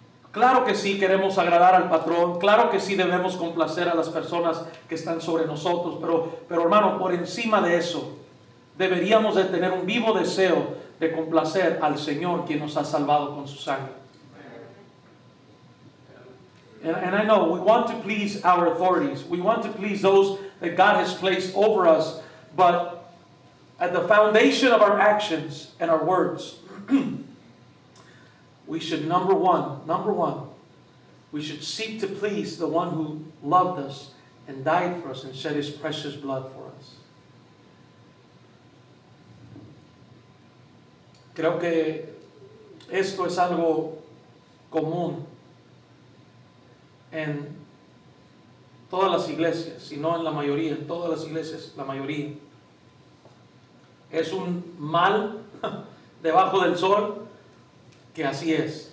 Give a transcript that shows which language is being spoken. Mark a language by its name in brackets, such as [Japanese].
[Spanish] Claro que sí queremos agradar al patrón, claro que sí debemos complacer a las personas que están sobre nosotros, pero hermano, por encima de eso, deberíamos de tener un vivo deseo de complacer al Señor quien nos ha salvado con su sangre. [English] And I know we want to please our authorities. We want to please those that God has placed over us. But at the foundation of our actions and our words, we should, number one, we should seek to please the one who loved us and died for us and shed His precious blood for us. [Spanish] Creo que esto es algo común en todas las iglesias, si no en la mayoría, en todas las iglesias, la mayoría. Es un mal debajo del sol que así es.